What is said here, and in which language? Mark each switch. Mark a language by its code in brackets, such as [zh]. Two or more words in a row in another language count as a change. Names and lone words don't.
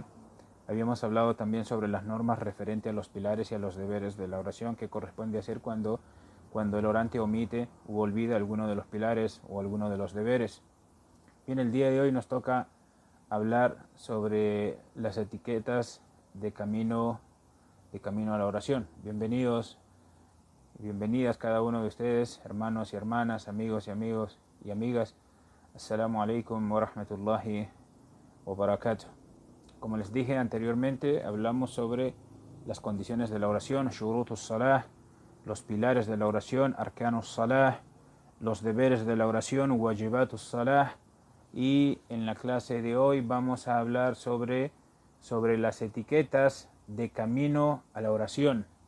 [es] Habíamos hablado también sobre las normas referentes a los pilares y a los deberes de la oración que corresponde hacer cuando el orante omite u olvida alguno de los pilares o alguno de los deberes. Bien, el día de hoy nos toca hablar sobre las etiquetas de camino a la oración. Bienvenidos. Bienvenidas cada uno de ustedes, hermanos y hermanas, amigos y amigas. [ar] السلام عليكم ورحمة الله وبركاته. [es] Como les dije anteriormente, hablamos sobre las condiciones de la oración, [ar] شروط الصلاة, [es] los pilares de la oración, [ar] أركان الصلاة, [es] los deberes de la oración, [ar] واجبات الصلاة, [es] y en la clase de hoy vamos a hablar sobre las etiquetas de camino a la oración.